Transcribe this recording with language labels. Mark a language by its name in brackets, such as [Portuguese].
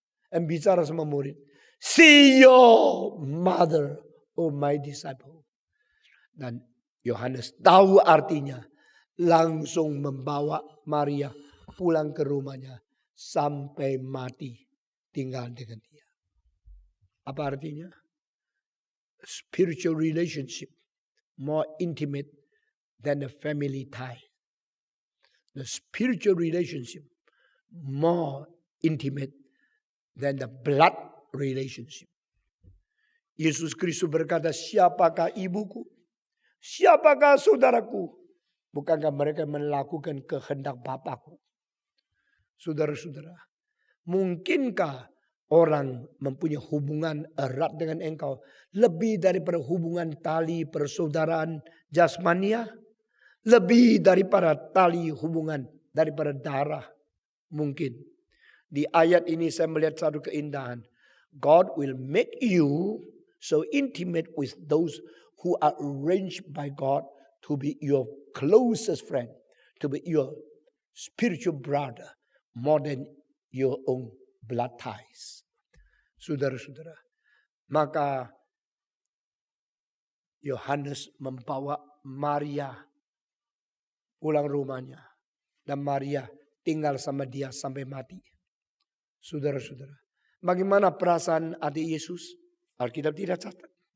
[Indonesian] Dan bicara sama murid, [English] see your mother, oh my disciple. [Indonesian] Dan Yohanes tahu artinya. Langsung membawa Maria pulang ke rumahnya sampai mati. tinggal dengan dia. Apa artinya? [English] Spiritual relationship more intimate than the family tie. The spiritual relationship more intimate than the blood relationship. [Indonesian] Yesus Kristus berkata, siapakah ibuku? Siapakah saudaraku? Bukankah mereka melakukan kehendak Bapakku? Saudara-saudara, mungkinkah orang mempunyai hubungan erat dengan engkau lebih daripada hubungan tali persaudaraan jasmania? Lebih daripada tali hubungan daripada darah? Mungkin. Di ayat ini saya melihat satu keindahan. [English] God will make you so intimate with those who are arranged by God to be your closest friend, to be your spiritual brother, more than your own blood ties. [Indonesian] Saudara-saudara, maka Yohanes membawa Maria pulang rumahnya. Dan Maria tinggal sama dia sampai mati. Saudara-saudara, bagaimana perasaan adik Yesus? Alkitab tidak catat.